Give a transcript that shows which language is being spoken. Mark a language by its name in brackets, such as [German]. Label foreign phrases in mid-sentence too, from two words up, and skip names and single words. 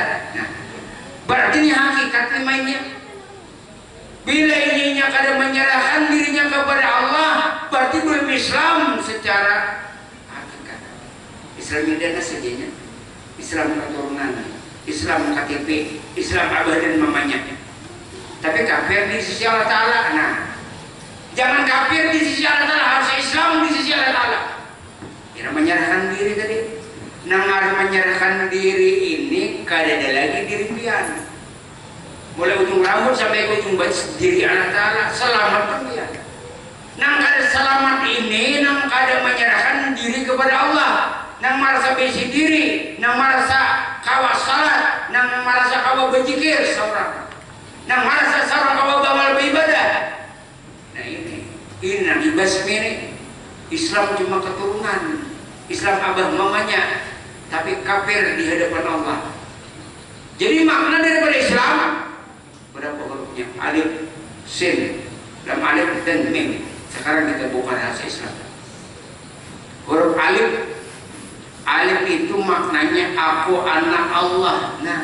[Indonesian] Nah, berarti ini hakikatnya mainnya. Bila ininya kadang menyerahkan dirinya kepada Allah, berarti belum Islam secara hakikat. Islam ini ada saja, Islam keturunan. Islam KTP, Islam abah dan mamanya, tapi kafir di sisi Allah Ta'ala. Nah, jangan kafir di sisi Allah Ta'ala, harus Islam di sisi Allah Ta'ala. Kira menyerahkan diri tadi. [Banjar] Nang harus menyerahkan diri ini kada ada lagi diri pian. Mulai ujung rambut sampai ke ujung baju diri Allah Ta'ala, selamat pun dia. Nang kada selamat ini, nang kada menyerahkan diri kepada Allah, nang merasa besi diri, nang merasa kawa salat, nang merasa kawa berzikir seorang, nang merasa seorang kawa bamal beribadah. Nah ini nang ibas ini Islam cuma keturunan, Islam abah mamanya, tapi kafir di hadapan Allah. [Indonesian] Jadi makna daripada Islam berapa hurufnya? Alif, sin, lam alif dan mim. Sekarang kita buka bahasa Islam. Huruf alif, alif itu maknanya aku anak Allah.